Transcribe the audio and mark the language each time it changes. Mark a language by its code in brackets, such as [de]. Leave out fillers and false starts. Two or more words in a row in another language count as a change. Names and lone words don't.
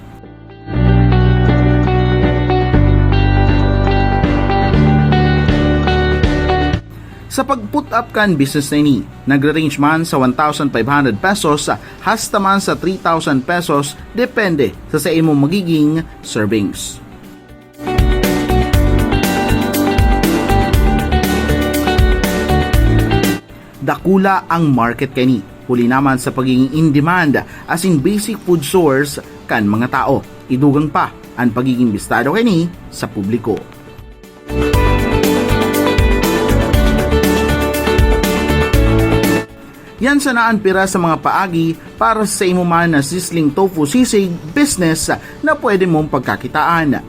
[bik] Sa pag-put up kan business na ini, nagre-range man sa 1,500 pesos hasta man sa 3,000 pesos depende sa imong magiging servings. Dakula ang market kani, huli naman sa pagiging [en] in demand [bik] as in [en] basic food source [bik] kan mga tao. Idugang pa ang pagiging bistado kani sa publiko. Yan sanaan pira sa mga paagi para sa imo man na [en] sizzling tofu [bik] sisig business na pwede mong pagkakitaan.